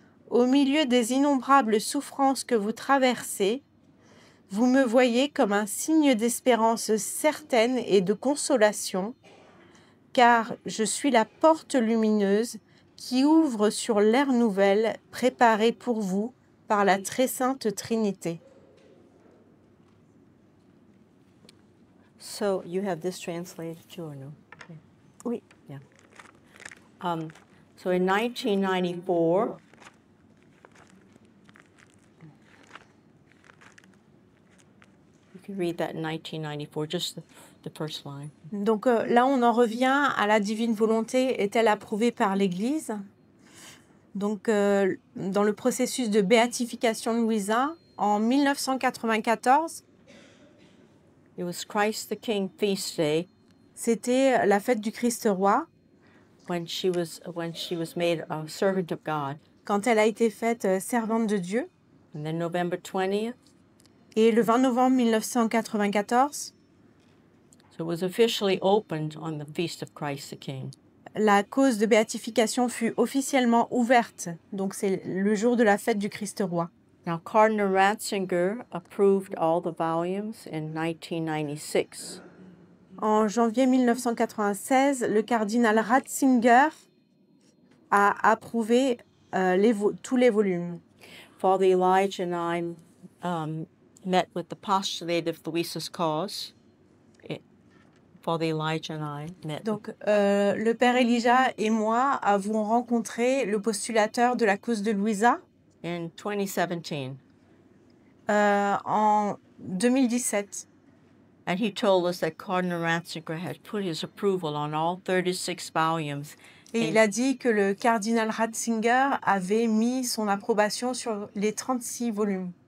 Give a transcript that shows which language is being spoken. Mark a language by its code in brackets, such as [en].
[fr] Au milieu des innombrables souffrances que vous traversez, vous me voyez comme un signe d'espérance certaine et de consolation, car je suis la porte lumineuse qui ouvre sur l'ère nouvelle préparée pour vous par la très sainte Trinité. [en] So you have this translated too, or no? Okay. [fr] Oui. [en] Yeah. So in 1994, you can read that in 1994, just the first line. [fr] Donc là, on en revient à la divine volonté est-elle approuvée par l'Église? Donc, dans le processus de béatification de Louisa, en 1994, [en] It was Christ the King feast day [fr] c'était la fête du Christ roi, [en] when she was made a servant of God. [fr] quand elle a été faite servante de Dieu. [en] And then November 20th, [fr] Et le 20 novembre 1994, [en] so it was officially opened on the feast of Christ the King. [fr] la cause de béatification fut officiellement ouverte. Donc, c'est le jour de la fête du Christ roi. [en] Now, Cardinal Ratzinger approved all the volumes in 1996. [fr] En janvier 1996, le cardinal Ratzinger a approuvé tous les volumes. [en] Father Elijah and I met with the postulate of Louisa's cause. Father Elijah and I met. [fr] Donc, le père Elijah et moi avons rencontré le postulateur de la cause de Louisa [en] In 2017. [fr] En 2017. [en] And he told us that Cardinal Ratzinger had put his approval on all 36 volumes. [fr] Et il a dit que le cardinal Ratzinger avait mis son approbation sur les 36 volumes.